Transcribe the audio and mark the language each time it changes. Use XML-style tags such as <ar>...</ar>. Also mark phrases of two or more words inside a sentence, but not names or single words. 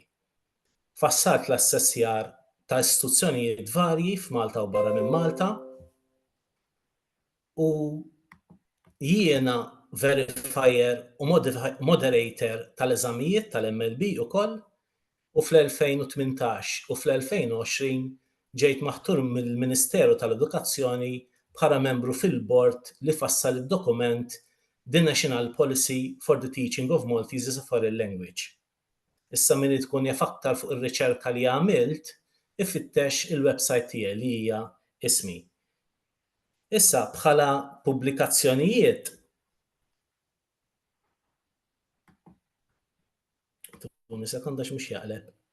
<mt>Fassalt l-assessjar ta' istituzzjonijiet varji f'Malta u barra minn Malta u jiena verifier u moderator tal-eżamijiet tal-MLB ukoll u fl-2018 u fl-2020 ġejt maħtur mill-Ministeru tal-Edukazzjoni bħala membru fil-bord li fassal id-dokument The National Policy for the Teaching of Maltese as a Foreign Language. Issa min tkun jaf aktar fuq ir-riċerka li għamilt, ifittex il-website tiegħi li hija ismi. Issa bħala pubblikazzjonijiet tuni sekonda x'mhux jaqleb.</mt>